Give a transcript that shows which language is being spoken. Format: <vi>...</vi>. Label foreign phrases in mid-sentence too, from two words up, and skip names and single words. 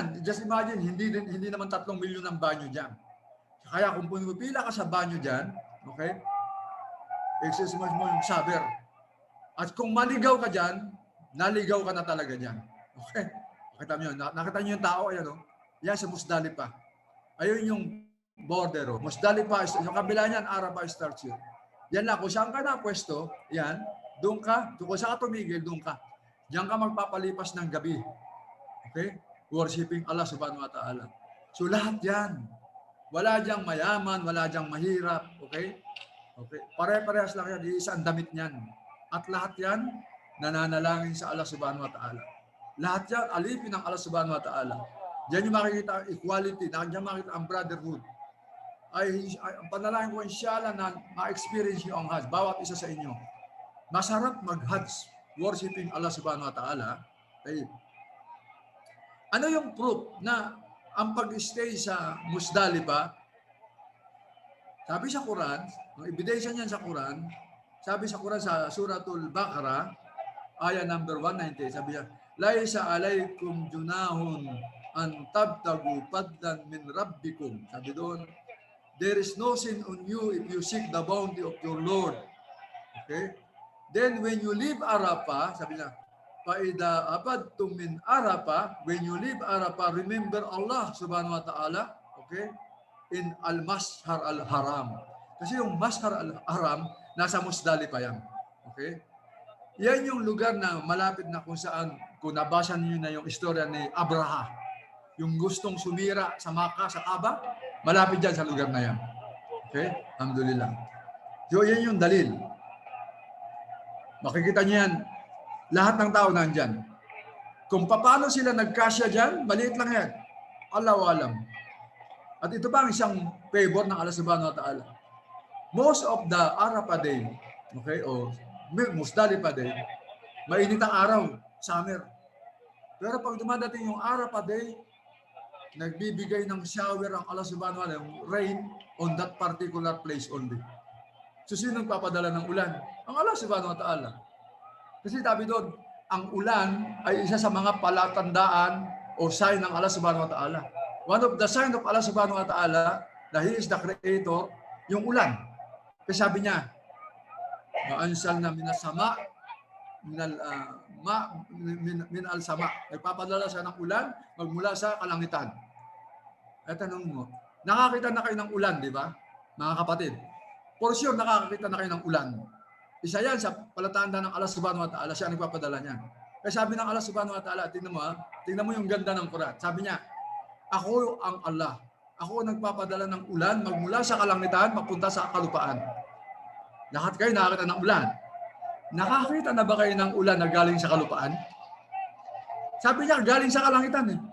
<tl>Just imagine, hindi naman 3 milyon ang banyo diyan. Kaya kung pumipila ka sa banyo diyan, okay? Exercise mo yung saber. At kung maligaw ka diyan, naligaw ka na talaga diyan. Okay? Nakita niyo yung tao, ayan, oh. Yan sa Musdalipa. Ayun yung border, oh. Musdalipa, yung kabila niyan,</tl> <en>Arafah starts here.</en> <tl>Yan lang, kung saan ka na pwesto, yan, doon ka, kung saan ka tumigil, doon ka. Diyan ka magpapalipas ng gabi. Okay?</tl> <ar>Worshipping Allah subhanahu wa ta'ala.</ar> <tl>So lahat yan. Wala diyang mayaman, wala diyang mahirap. Okay? Okay. Pare-parehas lang yan, isang damit niyan. At lahat yan, nananalangin sa Allah</tl> <ar>subhanahu wa ta'ala.</ar> <tl>Lahat yan, alipin ng Allah</tl> <ar>subhanahu wa ta'ala.</ar> <tl>Diyan yung makikita ang equality, diyan makikita ang brotherhood. Ang panalangin ko inshallah na ma-experience nyo ang Hajj, bawat isa sa inyo. Masarap mag-Hajj, worshiping Allah</tl> <ar>subhanahu wa ta'ala.</ar> <tl>Okay. Ano yung proof na ang pag-stay sa Musdalipa, sabi sa Quran, ang ebidensya niyan sa Quran, sabi sa Quran sa Suratul Baqarah, aya number 190, sabi niya,</tl> <ar>Laisa alaykum junahun an tabtagu fadlan min rabbikum.</ar> <tl>Sabi doon,</tl> <en>there is no sin on you if you seek the bounty of your Lord. Okay? Then when you leave Arafah,</en> <tl>sabi niya,</tl> <ar>Faida abadtum min Arafah,</ar> <en>when you leave Arafah, remember</en> <ar>Allah subhanahu wa ta'ala, okay? In Al-Mashar Al-Haram.</ar> <tl>Kasi yung Mashar Al-Haram, nasa Musdalipa yan. Okay? Yan yung lugar na malapit na kung saan, kung nabasa niyo na yung istorya ni Abraha, yung gustong sumira sa Makkah, sa Kaaba, malapit dyan sa lugar na yan. Okay? Alhamdulillah. So, yan yung dalil. Makikita niyo yan, lahat ng tao nandyan. Kung paano sila nagkasya dyan, maliit lang yan.</tl> <ar>Allahu alam.</ar> <tl>At ito pa ang isang favor ng Allah</tl> <ar>subhanahu wa ta'ala.</ar> <en>Most of the Arafah day,</en> <tl>okay, o Musdalipa day, mainit ang araw, summer. Pero pag dumadating yung Arafah day, nagbibigay ng shower ang Allah</tl> <ar>subhanahu wa ta'ala,</ar> <en>rain on that particular place only.</en> <tl>So sino nagpapadala ng ulan? Ang Allah</tl> <ar>subhanahu wa ta'ala.</ar> <tl>Kasi sabi doon, ang ulan ay isa sa mga palatandaan o sign ng Allah</tl> <ar>subhanahu wa ta'ala.</ar> <en>One of the sign of Allah</en> <ar>subhanahu wa ta'ala,</ar> <en>that He is the creator,</en> <tl>yung ulan. Kasi sabi niya,</tl> <ar>maansal na minasama, min al-sama.</ar> <tl>Nagpapadala siya ng ulan, magmula sa kalangitan. At tanong mo, nakakita na kayo ng ulan, di ba? Mga kapatid.</tl> <en>For sure,</en> <tl>nakakakita na kayo ng ulan. Isa yan sa palatandaan ng Allah</tl> <ar>subhanahu wa ta'ala,</ar> <tl>siya ang nagpapadala niyan. Kaya sabi ng Allah</tl> <ar>subhanahu wa ta'ala,</ar> <tl>tingnan mo yung ganda ng Quran. Sabi niya, ako ang Allah. Ako ang nagpapadala ng ulan magmula sa kalangitan, mapunta sa kalupaan. Lahat kayo nakakita ng ulan. Nakakita na ba kayo ng ulan na galing sa kalupaan? Sabi niya, galing sa kalangitan eh.</tl>